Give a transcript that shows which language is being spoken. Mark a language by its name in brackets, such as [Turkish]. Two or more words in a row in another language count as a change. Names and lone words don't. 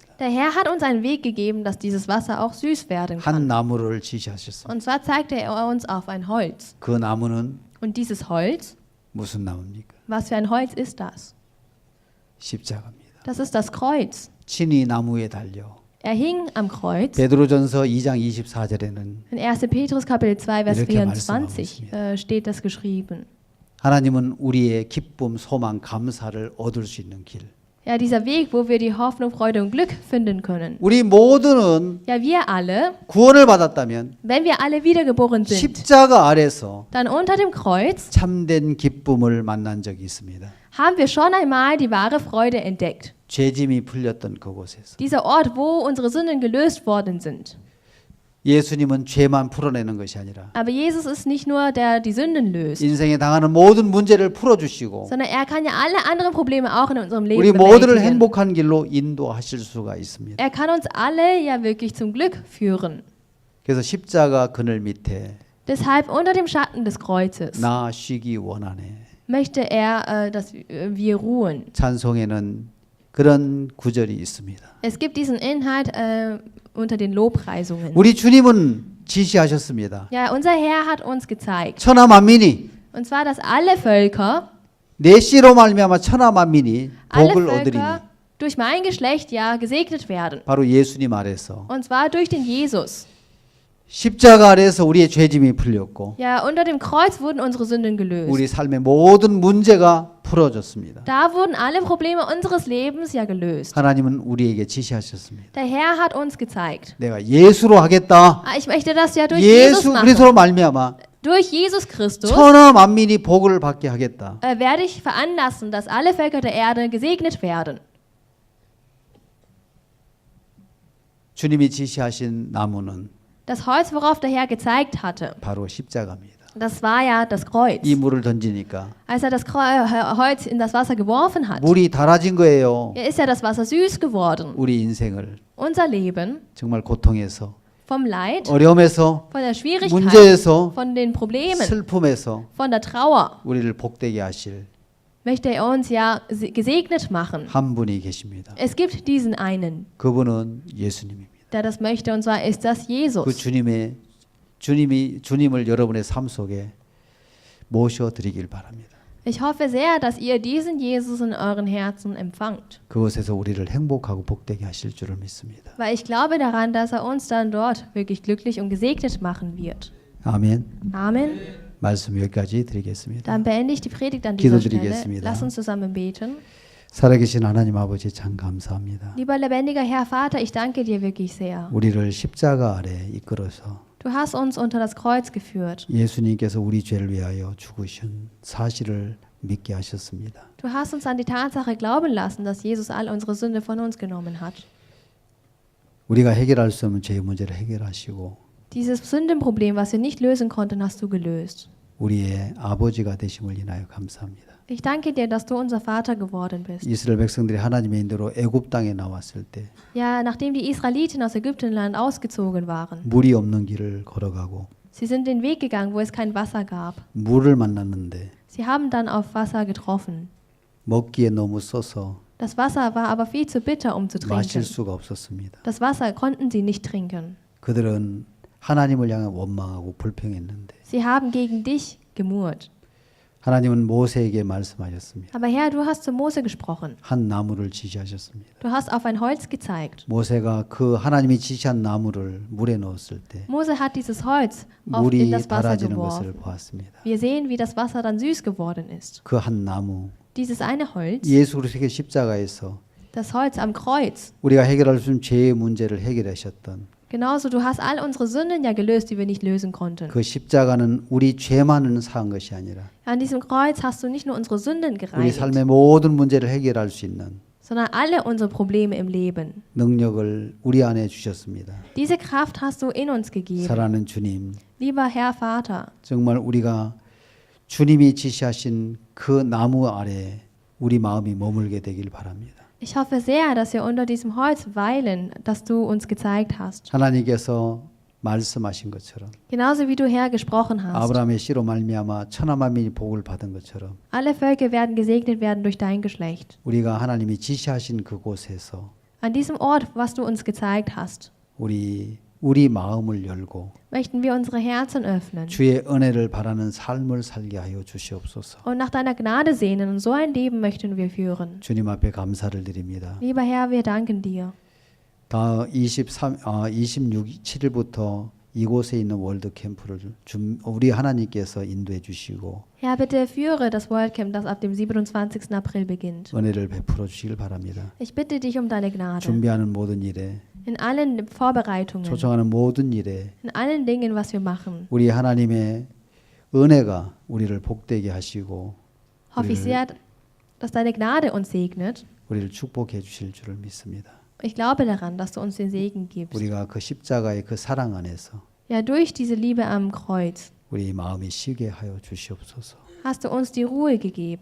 [German] der Herr hat uns einen Weg gegeben, dass dieses Wasser auch süß werden [Korean] 한 [German] kann. [Korean] 나무를 지시하셨습니다. [German] Und zwar zeigte er uns auf ein Holz. [Korean] 그 나무는 [German] Und dieses Holz, [Korean] 무슨 나무입니까? [German] was für ein Holz ist das? [Korean] 십자가입니다. [German] Das ist das Kreuz. [Korean] 친히 나무에 달려 [German] Er hing am Kreuz. [Korean] 베드로전서 2장 24절에는 [German] In 1. Petrus Kapitel 2, Vers [Korean] 이렇게 [German] 24 steht das geschrieben. [Korean] 하나님은 우리의 기쁨, 소망, 감사를 얻을 수 있는 길. [German] Ja, dieser Weg, wo wir die Hoffnung, Freude und Glück finden können. [Korean] 우리 모두는 [German] Ja, wir alle, [Korean] 구원을 받았다면 [German] wenn wir alle wiedergeboren sind, [Korean] 십자가 아래서 [German] dann unter dem Kreuz [Korean] 참된 기쁨을 만난 적이 있습니다. [German] haben wir schon einmal die wahre Freude entdeckt. [Korean] 죄짐이 풀렸던 그곳에서. [German] Dieser Ort, wo unsere Sünden gelöst worden sind. [Korean] 예수님은 죄만 풀어내는 것이 아니라 [German] Aber Jesus ist nicht nur der, der die Sünden löst, [Korean] 인생에 당하는 모든 문제를 풀어주시고 [German] sondern er kann ja alle anderen Probleme auch in unserem Leben [Korean] 우리 모두를 [German] bewältigen. [Korean] 행복한 길로 인도하실 수가 있습니다. [German] Er kann uns alle ja wirklich zum Glück führen. [Korean] 그래서 십자가 그늘 밑에 [German] Deshalb unter dem Schatten des Kreuzes [Korean] 나 쉬기 원하네. [German] möchte er, dass wir ruhen. [Korean] 찬송에는 그런 구절이 있습니다. [German] Es gibt diesen Inhalt unter den Lobpreisungen. [Korean] 우리 주님은 지시하셨습니다. [German] Ja, unser Herr hat uns gezeigt. [Korean] 천하 만민이 [German] Und zwar, dass alle Völker, [Korean] 내 씨로 말미암아 천하 만민이 [German] alle [Korean] 복을 얻으리니 [German] Völker durch mein Geschlecht ja gesegnet werden. [Korean] 바로 예수님 아래서 [German] Und zwar durch den Jesus. [Korean] 십자가 아래서 우리의 죄짐이 풀렸고 [German] Ja, unter dem Kreuz wurden unsere Sünden gelöst. [Korean] 우리 삶의 모든 문제가 풀어졌습니다. [German] Da wurden alle Probleme unseres Lebens ja gelöst. [Korean] 하나님은 우리에게 지시하셨습니다. [German] Der Herr hat uns gezeigt. [Korean] 내가 예수로 하겠다. [German] Ich möchte das ja durch Jesus [Korean] 예수 [German] machen. [Korean] 그리스도로 말미암아 [German] Durch Jesus Christus [Korean] 천하 만민이 복을 받게 하겠다. [German] werde ich veranlassen, dass alle Völker der Erde gesegnet werden. [Korean] 주님이 지시하신 나무는 [German] Das Holz, worauf der Herr gezeigt hatte, [Korean] 바로 십자가입니다. [German] das war ja das Kreuz. [Korean] 이 물을 던지니까 [German] Als er das Holz in das Wasser geworfen hat, [Korean] 물이 달아진 거예요. [German] ist ja das Wasser süß geworden. [Korean] 우리 인생을 [German] Unser Leben [Korean] 정말 고통에서 [German] vom Leid, [Korean] 어려움에서, [German] von der Schwierigkeit, [Korean] 문제에서, [German] von den Problemen, [Korean] 슬픔에서 [German] von der Trauer, [Korean] 우리를 복되게 하실 [German] möchte er uns ja gesegnet machen. [Korean] 한 분이 계십니다. [German] Es gibt diesen einen, [Korean] 그분은 예수님입니다. [German] der das möchte, und zwar ist das [Korean] 그 [German] Jesus. [Korean] 주님을 여러분의 삶 속에 모셔 드리길 바랍니다. [German] Ich hoffe sehr, dass ihr diesen Jesus in euren Herzen empfangt, [Korean] 그곳에서 우리를 행복하고 복되게 하실 줄을 믿습니다. [German] weil ich glaube daran, dass er uns dann dort wirklich glücklich und gesegnet machen wird. [Korean] 아멘. [German] Amen. [Korean] 말씀 여기까지 드리겠습니다. [German] Dann beende ich die Predigt an dieser Stelle. [Korean] 기도드리겠습니다. [German] Lass uns zusammen beten. [Korean] 살아계신 하나님 아버지 참 감사합니다. [German] Lieber lebendiger Herr Vater, ich danke dir wirklich sehr. [Korean] 우리를 십자가 아래 이끌어서 [German] Du hast uns unter das Kreuz geführt. [Korean] 예수님께서 우리 죄를 위하여 죽으신 사실을 믿게 하셨습니다. [German] Du hast uns an die Tatsache glauben lassen, dass Jesus all unsere Sünde von uns genommen hat. [Korean] 우리가 해결할 수 없는 죄의 문제를 해결하시고 [German] Dieses Sündenproblem, was wir nicht lösen konnten, hast du gelöst. [Korean] 우리의 아버지가 되심을 인하여 감사합니다. [German] Ich danke dir, dass du unser Vater geworden bist. [Korean] 이스라엘 백성들이 하나님의 인도로 애굽 땅에 나왔을 때 [German] Ja, nachdem die Israeliten aus Ägyptenland ausgezogen waren, [Korean] 물이 없는 길을 걸어가고 [German] sie sind den Weg gegangen, wo es kein Wasser gab. [Korean] 물을 만났는데 [German] Sie haben dann auf Wasser getroffen. [Korean] 먹기에 너무 써서 [German] Das Wasser war aber viel zu bitter, um zu [Korean] 마실 [German] trinken. [Korean] 수가 없었습니다. [German] Das Wasser konnten sie nicht trinken. [Korean] 그들은 하나님을 향해 원망하고 불평했는데 [German] Sie haben gegen dich gemurrt. [Korean] 하나님은 모세에게 말씀하셨습니다. [German] Aber Herr, du hast zu Mose gesprochen. [Korean] 한 나무를 지시하셨습니다. [German] Du hast auf ein Holz gezeigt. [Korean] 모세가 그 하나님이 지시한 나무를 물에 넣었을 때 [German] Mose hat dieses Holz in [Korean] 물이 [German] das Wasser [Korean] 달아지는 것을 [German] geworfen. [Korean] 보았습니다. [German] Wir sehen, wie das Wasser dann süß geworden ist. [Korean] 그 한 나무 [German] Dieses eine Holz, [Korean] 예수 그리스도의 십자가에서 [German] das Holz am Kreuz. [Korean] 우리가 해결할 수 없는 죄의 문제를 해결하셨던 [German] Genauso, du hast all unsere Sünden ja gelöst, die wir nicht lösen konnten. [Korean] 그 십자가는 우리 죄만은 사한 것이 아니라 [German] An diesem Kreuz hast du nicht nur unsere Sünden [Korean] 우리 [German] gereinigt, [Korean] 삶의 모든 문제를 해결할 수 있는 [German] sondern alle unsere Probleme im Leben. [Korean] 능력을 우리 안에 주셨습니다. [German] Diese Kraft hast du in uns gegeben. [Korean] 사랑하는 주님, [German] Lieber Herr Vater, [Korean] 정말 우리가 주님이 지시하신 그 나무 아래 우리 마음이 머물게 되길 바랍니다. [German] ich hoffe sehr, dass wir unter diesem Holz weilen, das du uns gezeigt hast. [Korean] 하나님께서 말씀하신 것처럼 [German] Genauso wie du Herr gesprochen hast. [Korean] 아브라함의 씨로 말미암아 천하 만민이 복을 받은 것처럼 [German] Alle Völker werden gesegnet werden durch dein Geschlecht. [Korean] 우리가 하나님이 지시하신 그곳에서 [German] An diesem Ort, was du uns gezeigt hast, [Korean] 우리 마음을 열고 [German] möchten wir unsere Herzen öffnen [Korean] 주의 은혜를 바라는 삶을 살게 하여 주시옵소서. [German] und nach deiner Gnade sehnen. Und so ein Leben möchten wir führen. [Korean] 주님 앞에 감사를 드립니다. [German] Lieber Herr, wir danken dir. [Korean] 다 26일부터 이곳에 있는 월드 캠프를 우리 하나님께서 인도해 주시고 [German] Herr, bitte führe das World Camp, das ab dem 27. April beginnt. [Korean] 은혜를 베풀어 주시길 바랍니다. [German] Ich bitte dich um deine Gnade. [Korean] 준비하는 모든 일에 [German] In allen Vorbereitungen, [Korean] 초청하는 모든 일에 [German] in allen Dingen, was wir machen, [Korean] 우리 하나님의 은혜가 우리를 복되게 하시고 [German] hoffe ich sehr, dass deine Gnade uns segnet. [Korean] 우리를 축복해 주실 줄을 믿습니다. [German] Ich glaube daran, dass du uns den Segen gibst. [Korean] 우리가 그 십자가의 그 사랑 안에서 [German] Ja, durch diese Liebe am Kreuz [Korean] 우리 마음이 쉬게 하여 주시옵소서. [German] hast du uns die Ruhe gegeben.